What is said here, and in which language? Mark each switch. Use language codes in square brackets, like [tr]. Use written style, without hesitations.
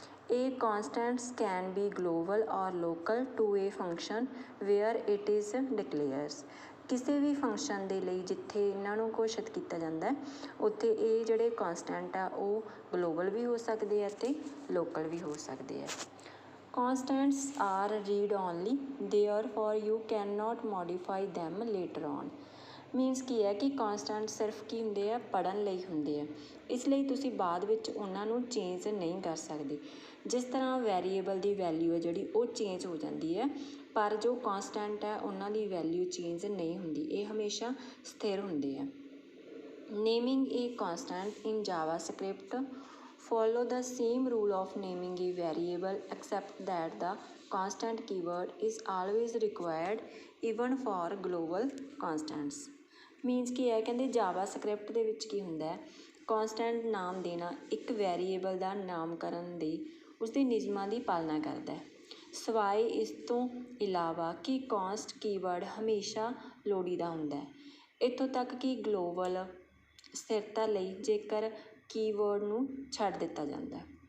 [en] ਇਹ constants can be global or local to a function where it is declares. [pa] ਕਿਸੇ ਵੀ function ਦੇ ਲਈ ਜਿੱਥੇ ਇਹਨਾਂ ਨੂੰ ਘੋਸ਼ਿਤ ਕੀਤਾ ਜਾਂਦਾ ਉੱਥੇ ਇਹ ਜਿਹੜੇ ਕਾਂਸਟੈਂਟ ਆ ਉਹ ਗਲੋਬਲ ਵੀ ਹੋ ਸਕਦੇ ਆ ਅਤੇ ਲੋਕਲ ਵੀ ਹੋ ਸਕਦੇ ਆ। [en] Constants are read only, therefore you cannot modify them later on. [pa] Means ਕੀ ਹੈ ਕਿ ਕਾਂਸਟੈਂਟ ਸਿਰਫ ਕੀ ਹੁੰਦੇ ਆ ਪੜ੍ਹਨ ਲਈ ਹੁੰਦੇ ਆ, ਇਸ ਲਈ ਤੁਸੀਂ ਬਾਅਦ ਵਿੱਚ ਉਹਨਾਂ ਨੂੰ ਚੇਂਜ ਨਹੀਂ ਕਰ ਸਕਦੇ। ਜਿਸ ਤਰ੍ਹਾਂ ਵੈਰੀਏਬਲ ਦੀ ਵੈਲਿਊ ਹੈ ਜਿਹੜੀ ਉਹ ਚੇਂਜ ਹੋ ਜਾਂਦੀ ਹੈ, ਪਰ ਜੋ ਕਾਂਸਟੈਂਟ ਹੈ ਉਹਨਾਂ ਦੀ ਵੈਲਿਊ ਚੇਂਜ ਨਹੀਂ ਹੁੰਦੀ, ਇਹ ਹਮੇਸ਼ਾ ਸਥਿਰ ਹੁੰਦੇ ਆ। [en] Naming a constant in JavaScript follow the same rule of naming a variable except that the constant keyword is always required even for global constants. [pa] Means ਕੀ ਹੈ ਕਹਿੰਦੇ ਜਾਵਾ ਸਕ੍ਰਿਪਟ ਦੇ ਵਿੱਚ ਕੀ ਹੁੰਦਾ ਹੈ, ਕਾਂਸਟੈਂਟ ਨਾਮ ਦੇਣਾ ਇੱਕ ਵੈਰੀਏਬਲ ਦਾ ਨਾਮਕਰਨ ਦੇ ਉਸਦੇ ਨਿਯਮਾਂ ਦੀ ਪਾਲਣਾ ਕਰਦਾ ਹੈ, ਸਿਵਾਏ ਇਸ ਤੋਂ ਇਲਾਵਾ ਕਿ ਕਾਂਸਟ ਕੀਵਰਡ ਹਮੇਸ਼ਾ ਲੋੜੀਂਦਾ ਹੁੰਦਾ ਹੈ। ਇੱਥੋਂ ਤੱਕ ਕਿ ਗਲੋਬਲ ਸਥਿਰਤਾ ਲਈ ਜੇਕਰ ਕੀਵਰਡ ਨੂੰ ਛੱਡ ਦਿੱਤਾ ਜਾਂਦਾ।